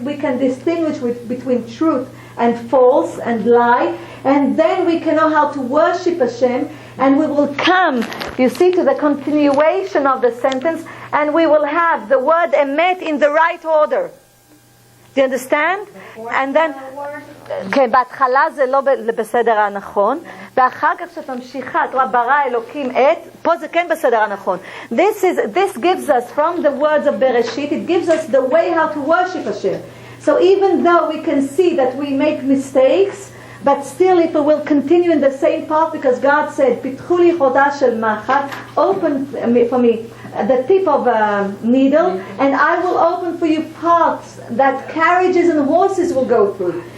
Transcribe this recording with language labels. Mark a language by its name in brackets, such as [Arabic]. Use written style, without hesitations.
[English] We can distinguish between truth and false and lie, and then we can know how to worship Hashem, and we will come, you see, to the continuation of the sentence, and we will have the word emet in the right order. Do you understand? And then, [Hebrew] כן, בהתחלה זה לא בסדר הנכון, ואחר כך שתמשיכה, את רואה, ברא אלוקים את, פה זה כן בסדר הנכון. [English] This gives us, from the words of Bereshit, it gives us the way how to worship Hashem. So even though we can see that we make mistakes, but still if we will continue in the same path, because God said, [Hebrew] פיתחו לי חוטה של מחט, [English] open for me the tip of a needle, and I will open for you paths that carriages and horses will go through.